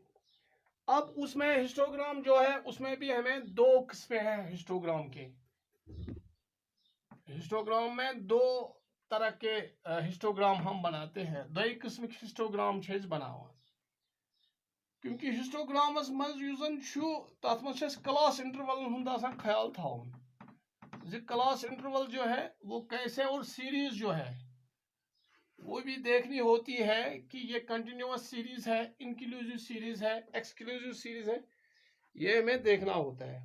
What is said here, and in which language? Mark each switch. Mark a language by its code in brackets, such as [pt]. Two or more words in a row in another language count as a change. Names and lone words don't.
[hi] अब उसमें हिस्टोग्राम जो है उसमें भी हमें दो किस्में हैं हिस्टोग्राम के। हिस्टोग्राम में दो तरह के हिस्टोग्राम हम बनाते हैं, [ks] दो किस्म हिस्टोग्राम बनावान। [hi] क्योंकि [ks] हिस्टोग्रामस मज तथ मज [en] class interval [ks] ख्याल थाउन [en] class interval [hi] जो है वो कैसे, और सीरीज जो है वो भी देखनी होती है कि ये [en] continuous series [hi] है, [en] inclusive series [hi] है, [en] exclusive series [hi] है, ये हमें देखना होता है।